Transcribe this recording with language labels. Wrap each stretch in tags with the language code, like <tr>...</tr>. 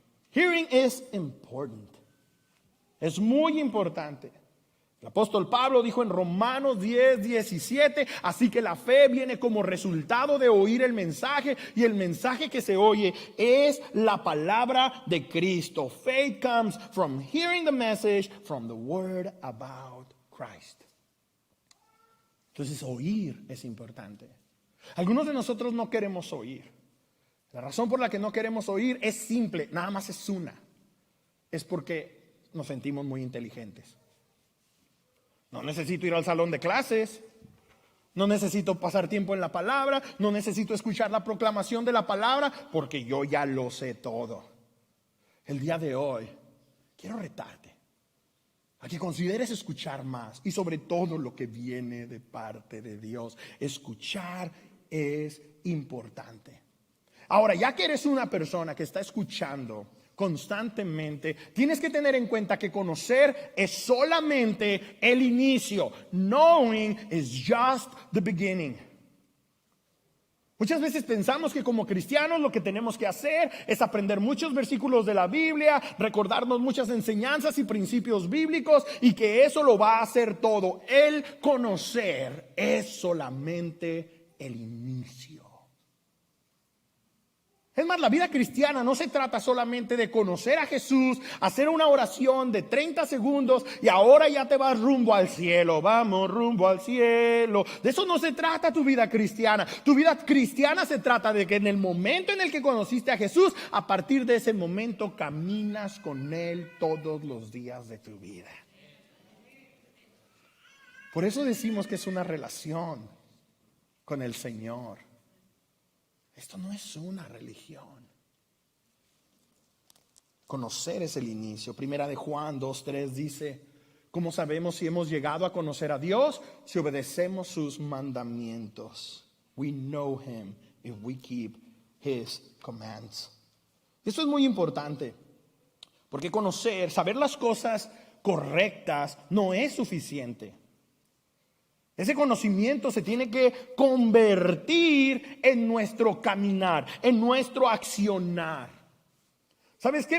<en>Hearing is important.</en> <es>Es muy importante. El apóstol Pablo dijo en Romanos 10:17, así que la fe viene como resultado de oír el mensaje, y el mensaje que se oye es la palabra de Cristo.</es> <en>Faith comes from hearing the message, from the word about Christ.</en> <es>Entonces oír es importante. Algunos de nosotros no queremos oír. La razón por la que no queremos oír es simple, nada más es una. Es porque nos sentimos muy inteligentes. No necesito ir al salón de clases, no necesito pasar tiempo en la palabra, no necesito escuchar la proclamación de la palabra, porque yo ya lo sé todo. El día de hoy quiero retarte a que consideres escuchar más, y sobre todo lo que viene de parte de Dios. Escuchar es importante. Ahora, ya que eres una persona que está escuchando constantemente, tienes que tener en cuenta que conocer es solamente el inicio.</es> <en>Knowing is just the beginning.</en> <es>Muchas veces pensamos que como cristianos lo que tenemos que hacer es aprender muchos versículos de la Biblia, recordarnos muchas enseñanzas y principios bíblicos, y que eso lo va a hacer todo. El conocer es solamente el inicio. Es más, la vida cristiana no se trata solamente de conocer a Jesús, hacer una oración de 30 segundos y ahora ya te vas rumbo al cielo. Vamos rumbo al cielo. De eso no se trata tu vida cristiana. Tu vida cristiana se trata de que en el momento en el que conociste a Jesús, a partir de ese momento caminas con Él todos los días de tu vida. Por eso decimos que es una relación con el Señor. Esto no es una religión. Conocer es el inicio. Primera de Juan 2:3 dice, ¿cómo sabemos si hemos llegado a conocer a Dios? Si obedecemos sus mandamientos.</es> <en>We know Him if we keep His commands.</en> <es>Esto es muy importante, porque conocer, saber las cosas correctas no es suficiente. Ese conocimiento se tiene que convertir en nuestro caminar, en nuestro accionar. ¿Sabes qué?</es>